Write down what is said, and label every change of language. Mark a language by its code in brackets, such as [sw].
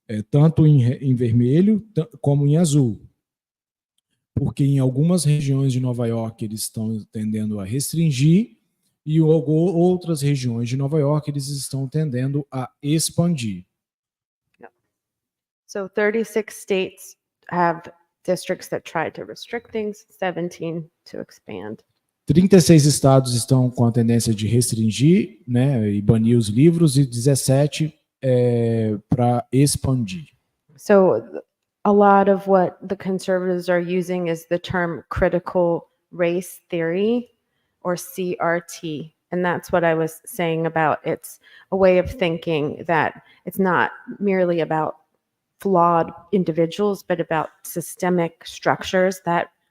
[pt] Tanto em vermelho como em azul. Porque em algumas regiões de Nova York eles estão tendendo a restringir, e outras regiões de Nova York eles estão tendendo a expandir. [en] So 36 states have districts that try to restrict things, 17 to expand. [pt] 36 estados estão com a tendência de restringir, né, e banir os livros, e 17 para expandir. [en] So a lot of what the conservatives are using is the term critical race theory, or CRT. And that's what I was saying about, it's a way of thinking that it's not merely about flawed individuals, but about systemic structures that